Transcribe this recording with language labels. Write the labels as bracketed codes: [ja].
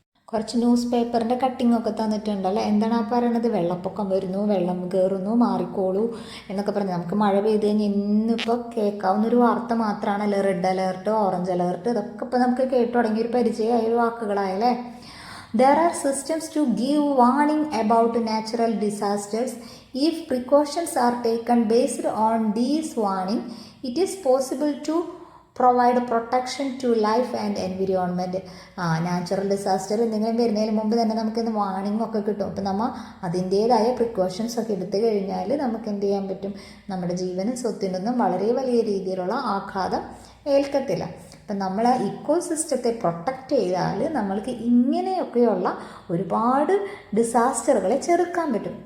[ml] കുറച്ച് ന്യൂസ് പേപ്പറിൻ്റെ കട്ടിങ്ങൊക്കെ തന്നിട്ടുണ്ടല്ലോ. എന്താണ് ആ പറയണത്? വെള്ളപ്പൊക്കം വരുന്നു, വെള്ളം കയറുന്നു, മാറിക്കോളൂ എന്നൊക്കെ പറഞ്ഞ്. നമുക്ക് മഴ പെയ്ത് കഴിഞ്ഞാൽ ഇന്നിപ്പോൾ കേൾക്കാവുന്നൊരു വാർത്ത മാത്രമാണല്ലോ റെഡ് അലേർട്ട്, ഓറഞ്ച് അലേർട്ട്. ഇതൊക്കെ ഇപ്പോൾ നമുക്ക് കേട്ടു തുടങ്ങിയൊരു പരിചയമായ വാക്കുകളായല്ലേ. [en] There are systems to give warning about natural disasters. If precautions are taken based on these warning, it is possible to provide protection to life and environment. [ml] Natural disaster എന്തെങ്കിലും വരുന്നതിന് മുമ്പ് തന്നെ നമുക്കിന്ന് warning ഒക്കെ കിട്ടും. അപ്പം നമ്മൾ അതിൻ്റേതായ പ്രിക്കോഷൻസ് ഒക്കെ എടുത്തു കഴിഞ്ഞാൽ നമുക്ക് എന്ത് ചെയ്യാൻ പറ്റും? നമ്മുടെ ജീവനും സ്വത്തിനൊന്നും വളരെ വലിയ രീതിയിലുള്ള ആഘാതം ഏൽക്കത്തില്ല. അപ്പം നമ്മൾ ഇക്കോ സിസ്റ്റത്തെ പ്രൊട്ടക്റ്റ് ചെയ്താൽ നമ്മൾക്ക് ഇങ്ങനെയൊക്കെയുള്ള ഒരുപാട് ഡിസാസ്റ്ററുകളെ ചെറുക്കാൻ പറ്റും.